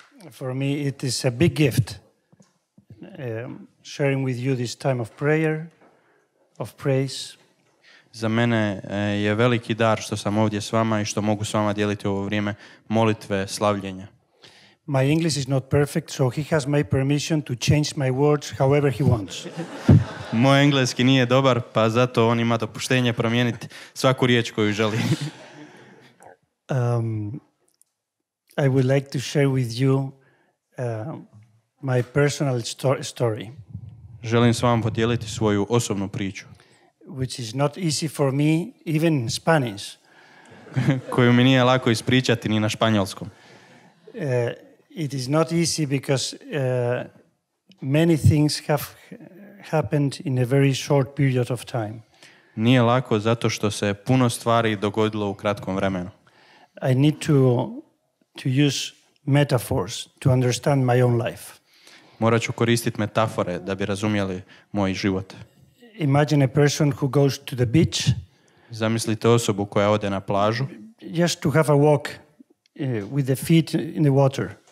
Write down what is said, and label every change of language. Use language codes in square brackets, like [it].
[en] For me it is a big gift sharing with you this time of prayer, of praise. [hr] Za mene je veliki dar što sam ovdje s vama i što mogu s vama dijeliti ovo vrijeme molitve, slavljenja. [en] My English is not perfect, so he has my permission to change my words however he wants. [hr] Moj engleski nije dobar, pa zato on ima dopuštenje promijeniti svaku riječ koju želi. [en] I would like to share with you my personal story. [hr] Želim s vama podijeliti svoju osobnu priču. [en] Which is not easy for me, even in Spanish. [hr] Koju mi nije lako ispričati ni na španjolskom. [en] It is not easy because many things have happened in a very short period of time. [hr] Nije lako zato što se puno stvari dogodilo u kratkom vremenu. [en] I need to use metaphors to understand my own life. [hr] Morat ću koristiti metafore da bi razumjeli moj život. [en] Imagine a person who goes to the beach. [hr] Zamislite osobu koja ode na plažu. [en] Just to have a walk with the feet in the water.